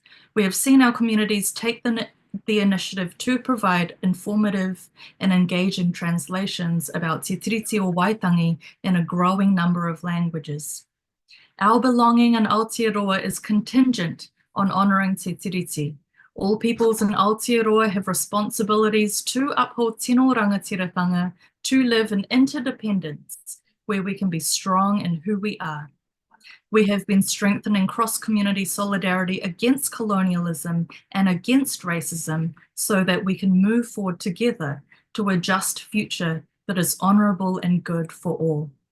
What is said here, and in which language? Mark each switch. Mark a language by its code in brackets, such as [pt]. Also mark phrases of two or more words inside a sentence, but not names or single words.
[en] We have seen our communities take the initiative to provide informative and engaging translations about Te Tiriti o Waitangi in a growing number of languages. Our belonging in Aotearoa is contingent on honouring Te Tiriti. All peoples in Aotearoa have responsibilities to uphold [mi] tino rangatiratanga, [en] to live in interdependence, where we can be strong in who we are. We have been strengthening cross-community solidarity against colonialism and against racism so that we can move forward together to a just future that is honourable and good for all.